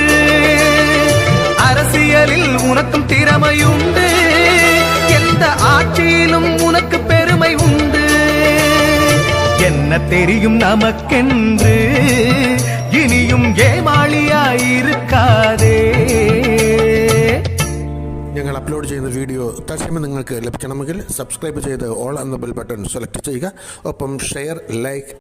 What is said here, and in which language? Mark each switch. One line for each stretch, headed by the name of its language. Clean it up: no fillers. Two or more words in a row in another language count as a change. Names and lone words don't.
Tamil: அரசியலில் உனக்கும் திறமை உண்டு, எந்த ஆட்சியிலும் உனக்கு பெருமை உண்டு. என்ன தெரியும் நமக்கென்று இனியும் ஏமாளியாயிருக்காதே.
Malayalam: ഞങ്ങൾ അപ്ലോഡ് ചെയ്യുന്ന വീഡിയോ തത്സമയം നിങ്ങൾക്ക് ലഭിക്കണമെങ്കിൽ സബ്സ്ക്രൈബ് ചെയ്ത് ഓൾ എന്ന ബെൽ ബട്ടൺ സെലക്ട് ചെയ്യുക. ഒപ്പം ഷെയർ, ലൈക്ക്